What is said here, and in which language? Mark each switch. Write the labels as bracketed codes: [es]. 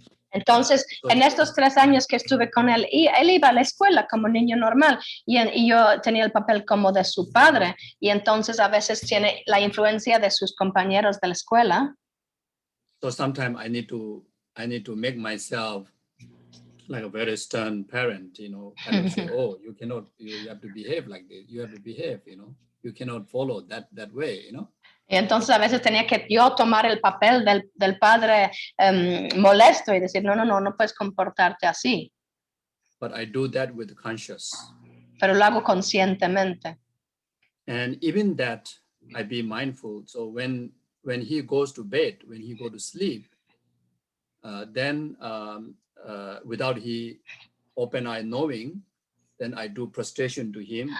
[es] Entonces, en estos 3 años que estuve con él, y él iba a la escuela como niño normal, y yo tenía el papel como de su padre, y entonces a veces tiene la influencia de sus compañeros de la escuela. [en] So sometimes I need to make myself like a very stern parent, kind of say, oh, you have to behave like this, you have to behave, you cannot follow that way, [es] Y entonces a veces tenía que yo tomar el papel del padre molesto y decir, no puedes comportarte así. [en] But I do that with conscious. [es] Pero lo hago conscientemente. [en] And even that, I be mindful. So when he goes to bed, when he go to sleep, then without he open eye knowing, then I do prostration to him.